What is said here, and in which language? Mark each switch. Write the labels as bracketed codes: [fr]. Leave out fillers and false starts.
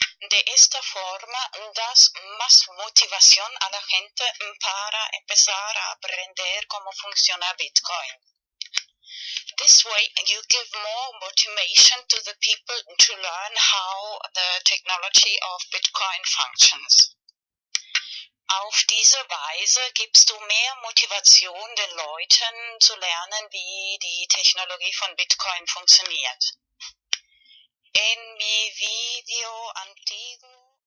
[es] De esta forma das más motivación a la gente para empezar a aprender cómo funciona Bitcoin. [en] This way you give more motivation to the people to learn how the technology of Bitcoin functions. [de] Auf diese Weise gibst du mehr Motivation den Leuten zu lernen, wie die Technologie von Bitcoin funktioniert. [es] En mi video antiguo